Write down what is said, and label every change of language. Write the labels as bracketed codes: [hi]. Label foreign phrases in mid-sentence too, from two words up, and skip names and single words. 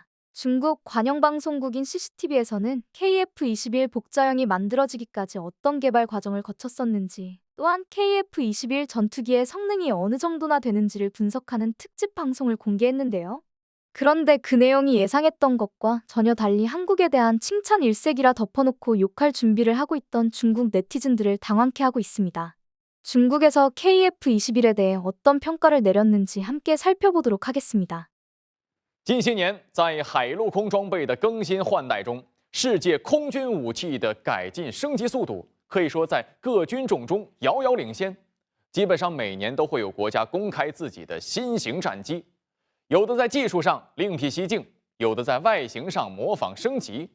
[ko] 중국 관영방송국인 CCTV에서는 KF-21 복자형이 만들어지기까지 어떤 개발 과정을 거쳤었는지 또한 KF-21 전투기의 성능이 어느 정도나 되는지를 분석하는 특집 방송을 공개했는데요. 그런데 그 내용이 예상했던 것과 전혀 달리 한국에 대한 칭찬 일색이라 덮어놓고 욕할 준비를 하고 있던 중국 네티즌들을 당황케 하고 있습니다. 중국에서 KF-21에 대해 어떤 평가를 내렸는지 함께 살펴보도록 하겠습니다. [zh] 近些年，在海陆空装备的更新换代中，世界空军武器的改进升级速度可以说在各军种中遥遥领先。基本上每年都会有国家公开自己的新型战机，有的在技术上另辟蹊径，有的在外形上模仿升级。